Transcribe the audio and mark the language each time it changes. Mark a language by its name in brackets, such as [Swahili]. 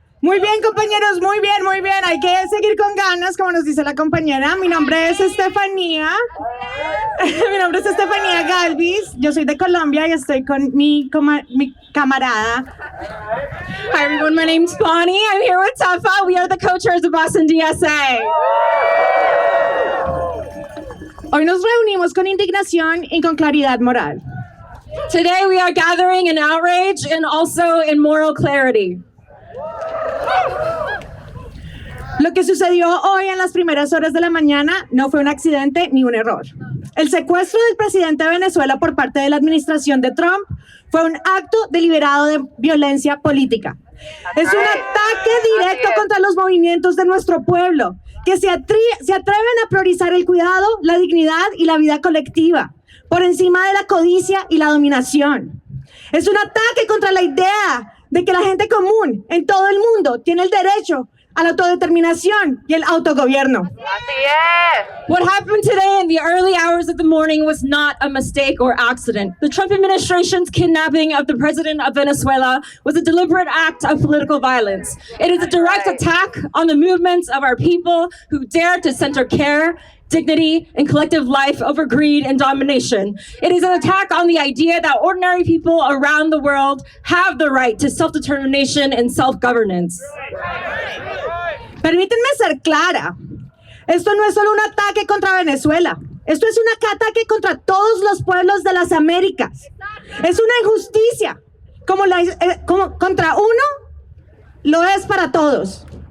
[Spanish] Muy bien, compañeros, muy bien, muy bien. Hay que seguir con ganas, como nos dice la compañera. Mi nombre es Estefanía. Mi nombre es Estefanía Galvis. Yo soy de Colombia y estoy con mi camarada. [English] Hi everyone, my name's Bonnie. I'm here with Tifa. We are the co-chairs of Boston DSA. [Spanish] Hoy nos reunimos con indignación y con claridad moral. [English] Today we are gathering in outrage and also in moral clarity. [Spanish] Lo que sucedió hoy en las primeras horas de la mañana no fue un accidente ni un error. El secuestro del presidente de Venezuela por parte de la administración de Trump fue un acto deliberado de violencia política. Es un ataque directo contra los movimientos de nuestro pueblo, que se atreven a priorizar el cuidado, la dignidad y la vida colectiva, por encima de la codicia y la dominación. Es un ataque contra la idea de que la gente común en todo el mundo tiene el derecho a la autodeterminación y el autogobierno. Así [English] What happened today in the early hours of the morning was not a mistake or accident. The Trump administration's kidnapping of the president of Venezuela was a deliberate act of political violence. It is a direct attack on the movements of our people who dare to center care, dignity, and collective life over greed and domination. It is an attack on the idea that ordinary people around the world have the right to self-determination and self-governance. [Spanish] Permítanme ser clara. Esto no es solo un ataque contra Venezuela. Esto es un ataque contra todos los pueblos de las Américas. Es una injusticia. Como contra uno, lo es para todos.